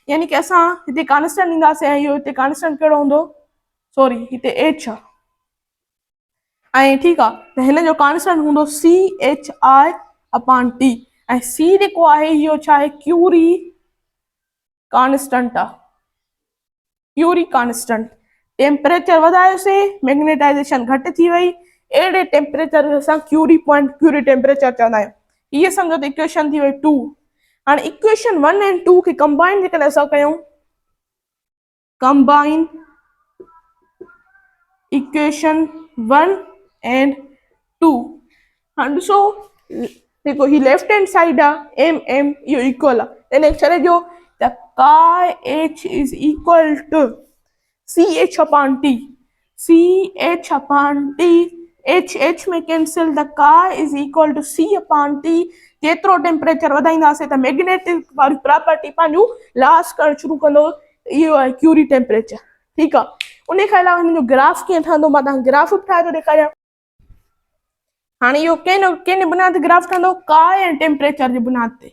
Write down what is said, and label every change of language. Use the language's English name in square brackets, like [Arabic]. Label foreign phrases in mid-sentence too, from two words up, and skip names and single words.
[Sindhi] यानी कि असां हिते कांस्टेंट ईंदासीं ऐं इहो हिते कांस्टेंट कहिड़ो हूंदो, सॉरी हिते एच आहे ऐं ठीकु आहे, त हिन जो कांस्टेंट हूंदो CHI/T ऐं सी जेको आहे इहो छा आहे, क्यूरी कांस्टेंट आहे, क्यूरी कांस्टेंट। टेम्परेचर वधायोसीं, मैग्नेटाइजेशन घटि थी वई, अहिड़े टेम्परेचर खे असां क्यूरी पॉइंट, क्यूरी टेम्परेचर चवंदा आहियूं। इहे सम्झो त इक्वेशन थी वई 2। हाणे इक्वेशन 1 ऐं 2 खे कंबाइन जेकॾहिं असां कयूं, [English] combine equation 1 and 2, [Sindhi] हाणे ॾिसो जेको ही [English] left hand side [Sindhi] आहे एम एम इहो इक्वल आहे, इन छॾे ॾियो त [English] chi H is equal to CH/T, CH/T, [Sindhi] एच एच में कैंसिल, [English] the chi is equal to C/T. [Sindhi] जेतिरो टेम्परेचर वधाईंदासीं त मैग्नेटिक वारी प्रॉपर्टी पंहिंजो लॉस करणु शुरू कंदो, इहो आहे क्यूरी टेम्परेचर। ठीकु आहे, उन खां अलावा हिन जो ग्राफ कीअं ठहंदो, मां तव्हांखे ग्राफ बि ठाहे थो ॾेखारियां। हाणे इहो कंहिं बुनियाद ते ग्राफ ठहंदो, काय ऐं टेम्परेचर जे बुनियाद ते।